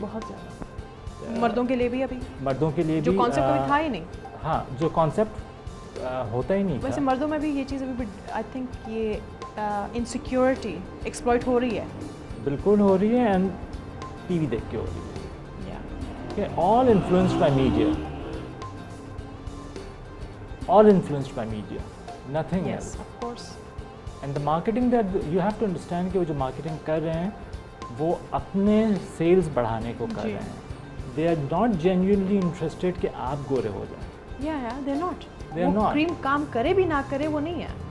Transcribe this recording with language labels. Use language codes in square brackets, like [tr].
[hi] बहुत ज़्यादा. मर्दों के लिए भी अभी, मर्दों के लिए जो भी कॉन्सेप्ट कभी था ही नहीं. हाँ, जो कॉन्सेप्ट होता ही नहीं वैसे था. मर्दों में भी ये चीज़ अभी [en] I think [hi] ये इनसिक्योरिटी एक्सप्लॉइट हो रही है. बिल्कुल हो रही है एंड टीवी देख के हो रही है. [en] All influenced by media, all influenced by media, nothing Yes, else. of course. And the marketing that you have to understand [hi] कि वो जो marketing कर रहे हैं वो अपने sales बढ़ाने को कर जी. रहे हैं. [en] They are not genuinely interested [hi] कि आप गोरे हो जाएं. [en] Yeah, they're not. They are [hi] वो [en] not. [hi] क्रीम काम करे भी ना करे वो नहीं है.